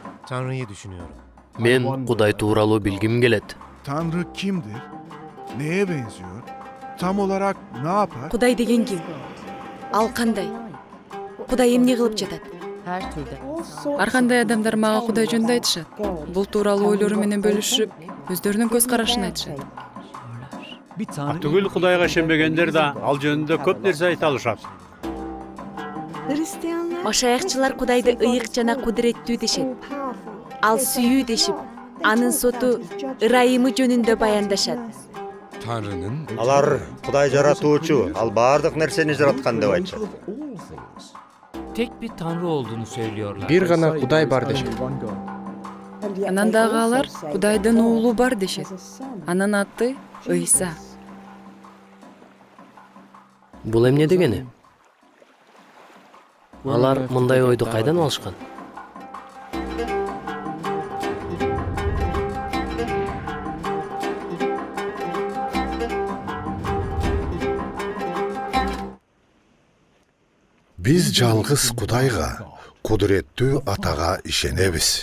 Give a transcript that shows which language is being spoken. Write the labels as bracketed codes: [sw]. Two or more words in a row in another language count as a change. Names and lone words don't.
[tr] Tanrı'yı düşünüyorum. [ky] Мен Кудай тууралуу билгим келет. [tr] Tanrı kimdir? Neye benziyor? Tam olarak ne yapar? [ky] Кудай деген ким? Ал кандай? Кудай эмне кылып жатат? Ар кандай адамдар мага Кудай жөнүндө айтышат. Бул тууралуу ойлору менен бөлүшүп, өздөрүнүн көз карашын айтышат. Түгүл Кудайга ишенбегендер да ал жөнүндө көп нерсе айта алышат. Машаякчылар Кудайды ыйык жана кудуреттүү дешет. Ал сүйүү дешип, анын соту ырайымы жөнүндө баяндашат. Алар Кудай жаратуучу, ал бардык нерсени жараткан деп айтышат. [tr] Tek bir tanrı olduğunu söylüyorlar. [ky] Бир гана Кудай бар дешет. Анан дагы алар Кудайдын уулу бар дешет. Анын аты Ыйса. Бул эмне дегени? Алар мындай ойду кайдан алышкан? Biz жалгыз Кудайга, кудуреттүү Атага ишенебиз.